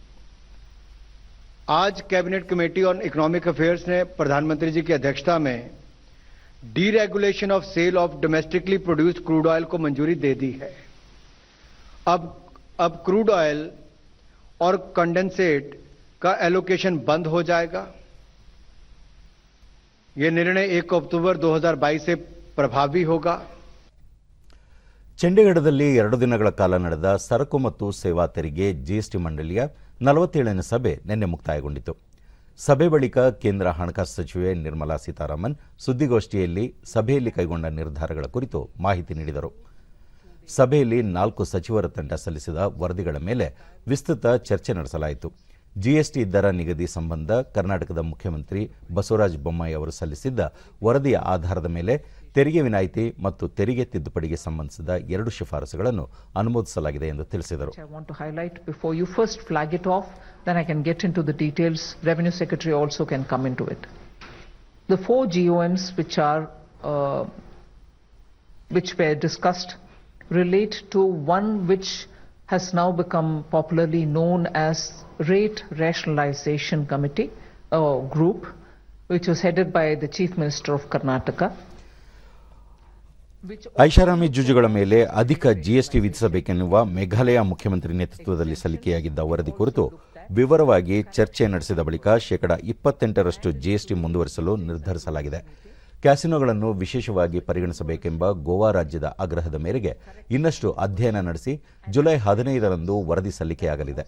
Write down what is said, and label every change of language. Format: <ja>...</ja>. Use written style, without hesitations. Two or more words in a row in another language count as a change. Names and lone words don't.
<hi>आज</hi> <en>Cabinet Committee on Economic Affairs</en> <hi>ने प्रधानमंत्री जी की अध्यक्षता में</hi> <en>Deregulation of Sale of Domestically Produced Crude Oil</en> <hi>को मंजूरी दे दी है। अब</hi> <en>crude oil</en> <hi>और कंडेंसेट का एलोकेशन बंद हो जाएगा। यह निर्णय 1 अक्टूबर 2022 से प्रभावी होगा।</hi> <kn>ಚಂಡೀಗಢದಲ್ಲಿ 2 ದಿನಗಳ ಕಾಲ ನಡೆದ ಸರಕು ಮತ್ತು ಸೇವಾ ತೆರಿಗೆ ಜಿಎಸ್ಟಿ ಮಂಡಳಿಯ 47ನೇ ಸಭೆ ನಿನ್ನೆ ಮುಕ್ತಾಯಗೊಂಡಿತು. ಸಭೆ ಬಳಿಕ ಕೇಂದ್ರ ಹಣಕಾಸು ಸಚಿವೆ ನಿರ್ಮಲಾ ಸೀತಾರಾಮನ್ ಸುದ್ದಿಗೋಷ್ಠಿಯಲ್ಲಿ ಸಭೆಯಲ್ಲಿ ಕೈಗೊಂಡ ನಿರ್ಧಾರಗಳ ಕುರಿತು ಮಾಹಿತಿ ನೀಡಿದರು. ಸಭೆಯಲ್ಲಿ 4 ಸಚಿವರ ತಂಡ ಸಲ್ಲಿಸಿದ ವರದಿಗಳ ಮೇಲೆ ವಿಸ್ತೃತ ಚರ್ಚೆ ನಡೆಸಲಾಯಿತು. ಜಿಎಸ್ಟಿ ದರ ನಿಗದಿ ಸಂಬಂಧ ಕರ್ನಾಟಕದ ಮುಖ್ಯಮಂತ್ರಿ ಬಸವರಾಜ ಬೊಮ್ಮಾಯಿ ಅವರು ಸಲ್ಲಿಸಿದ್ದ ವರದಿಯ ಆಧಾರದ ಮೇಲೆ ತೆರಿಗೆ ವಿನಾಯಿತಿ ಮತ್ತು ತೆರಿಗೆ ತಿದ್ದುಪಡಿಗೆ ಸಂಬಂಧಿಸಿದ 2 ಶಿಫಾರಸುಗಳನ್ನು ಅನುಮೋದಿಸಲಾಗಿದೆ ಎಂದು ತಿಳಿಸಿದರು.</kn> <en>I want to highlight before you first flag it off, then I can get into the details. Revenue Secretary also can come into it. The 4 GOMs which were discussed relate to one which has now become popularly known as Rate Rationalization Committee group, which was headed by the Chief Minister of Karnataka.</en> <kn>ಐಷಾರಾಮಿ ಜೂಜುಗಳ ಮೇಲೆ ಅಧಿಕ ಜಿಎಸ್ಟಿ ವಿಧಿಸಬೇಕೆನ್ನುವ ಮೇಘಾಲಯ ಮುಖ್ಯಮಂತ್ರಿ ನೇತೃತ್ವದಲ್ಲಿ ಸಲ್ಲಿಕೆಯಾಗಿದ್ದ ವರದಿ ಕುರಿತು ವಿವರವಾಗಿ ಚರ್ಚೆ ನಡೆಸಿದ ಬಳಿಕ 28% ಜಿಎಸ್ಟಿ ಮುಂದುವರಿಸಲು ನಿರ್ಧರಿಸಲಾಗಿದೆ. ಕ್ಯಾಸಿನೋಗಳನ್ನು ವಿಶೇಷವಾಗಿ ಪರಿಗಣಿಸಬೇಕೆಂಬ ಗೋವಾ ರಾಜ್ಯದ ಆಗ್ರಹದ ಮೇರೆಗೆ ಇನ್ನಷ್ಟು ಅಧ್ಯಯನ ನಡೆಸಿ ಜುಲೈ 15ರಂದು ವರದಿ ಸಲ್ಲಿಕೆಯಾಗಲಿದೆ.</kn>